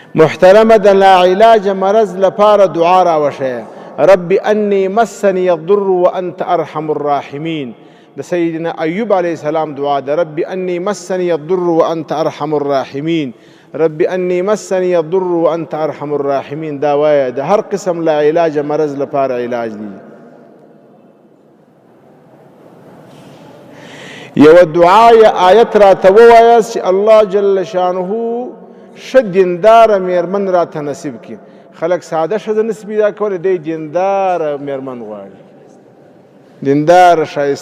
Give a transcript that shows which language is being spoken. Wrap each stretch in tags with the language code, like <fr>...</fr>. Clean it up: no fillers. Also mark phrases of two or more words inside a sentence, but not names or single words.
<ps>محترمه د لاعلاج مرض لپاره دعا راوښیه.</ps> <ar>رب انی مسنی الضر وانت ارحم الراحمین.</ar> <ps>د سیدنا ایوب</ps> <ar>علیه السلام</ar> <ps>دعا ده.</ps> <ar>رب انی مسنی الضر وانت ارحم الراحمین. رب انی مسنی الضر وانت ارحم الراحمین.</ar> <ps>دا وایه د هر قسم لاعلاج مرض لپاره علاج دی. یو دعا یا آیت راته ووایاست چې الله جل شانه ښه دینداره میرمن راته نصیب کړي. خلک ساده ښځه نصیب پیدا کولی، دی دینداره میرمن غواړي، دینداره ښایسته.</ps>